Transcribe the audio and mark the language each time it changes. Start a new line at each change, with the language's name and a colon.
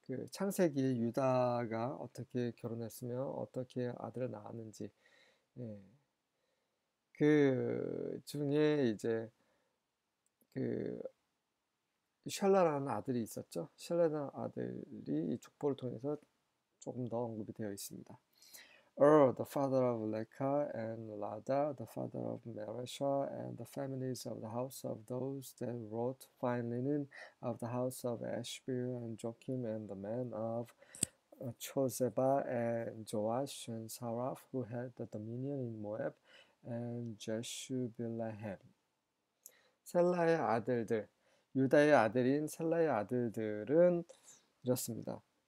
Korean: 창세기에 유다가 어떻게 결혼했으며 어떻게 아들을 낳았는지 그 중에 이제 샬라라는 아들이 있었죠. 샬라라는 아들이 이 족보를 통해서 조금 더 언급이 되어 있습니다.
English: the father of Leka, and Lada, the father of Meresha, and the families of the house of those that wrought fine linen, of the house of Ashbir and Joachim, and the men of Chozeba and Joash and Saraph, who had the dominion in Moab, and Jeshubilehem.
Korean: 셀라의 아들들, 유다의 아들인 셀라의 아들들은 이렇습니다.